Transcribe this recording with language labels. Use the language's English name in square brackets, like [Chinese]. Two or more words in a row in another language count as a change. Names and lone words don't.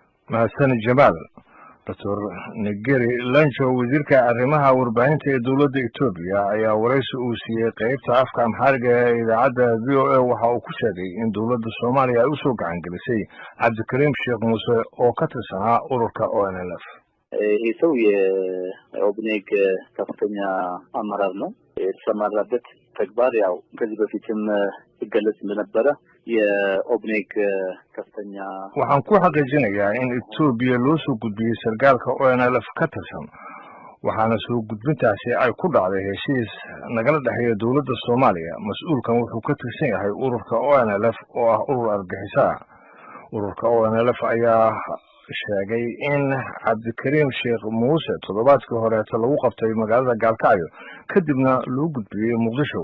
[Somali] mahadsan Jamaal Dr. Negeri Lancho wasiirka arrimaha warbaahinta ee dawladda Itoobiya ayaa waraysi uu siiyay qaybta afka Amhariga ee idaacadda VOA waxa uu ku sheegay in dawladda Soomaaliya ay u soo gacan gelisay Cabdikariim Sheekh Muuse oo ka tirsanaa ururka ONLF. [Amharic] ይሄ የኦብኔግ ከፍተኛ አመራር ነው። የተሰማራበት ተግባር ያው ከዚህ በፊትም ይገለጽ እንደነበረ የኦብኔግ ከፍተኛ [Somali] waxaan ku xaqiijinayaa in Itoobiya loo soo gudbiyay sargaalka ONLF ka tirsan waxaana soo gudbintaasi ay ku dhacday heshiis nagala dhaxeeya dawladda Soomaaliya. Mas'uulkan wuxuu ka tirsan yahay ururka ONLF oo ah urur argagixisa. ururka ONLF ayaa sheegay in Cabdikariim Sheekh Muuse toddobaadkii hore lagu qabtay magaalada Gaalkacyo kadibna loo gudbiyay Muqdisho.